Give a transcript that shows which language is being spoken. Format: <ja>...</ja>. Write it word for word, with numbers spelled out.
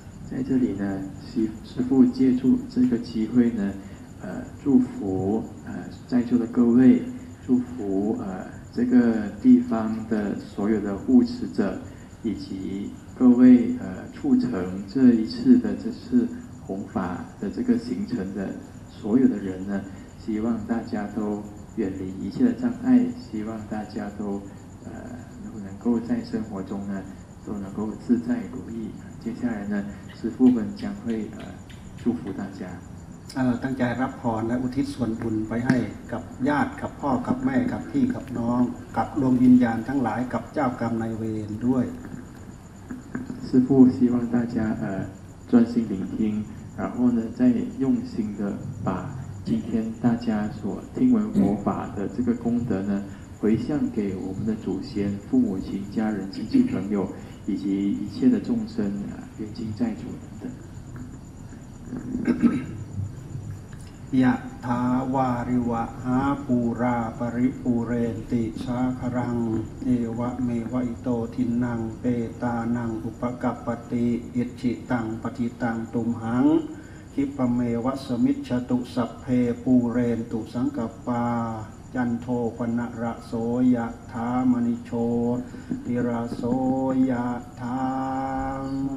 <zh>在这里呢师父借助这个机会呢呃祝福呃在座的各位祝福呃这个地方的所有的护持者以及各位呃促成这一次的这次弘法的这个行程的所有的人呢希望大家都远离一切的障碍希望大家都呃能够在生活中呢都能够自在如意接下来呢师父们将会呃祝福大家</zh> <th>呃ตั้งใจรับพรและอุทิศส่วนบุญไปให้กับญาติกับพ่อกับแม่กับพี่กับน้องกับดวงวิญญาณทั้งหลายกับเจ้ากรรมนายเวรด้วย</th> <zh>师父希望大家呃专心聆听然后呢再用心的把今天大家所听闻佛法的这个功德呢，回向给我们的祖先、父母亲、家人、亲戚朋友，以及一切的众生啊，冤亲债主等等。</zh> <pi>ยะถาวาริวะหาปูราปริปุเรนติสาครังเอวะเมวะอิโตทินังเปตานังอุปกัปปติอิจิตังปฏิตังตุมหังคิปเมวะสมิจฉตุสัพเพปูเรนตุสังกัปปาจันโทปนะระโสยะถามณิโชติระโสยะถาม</pi>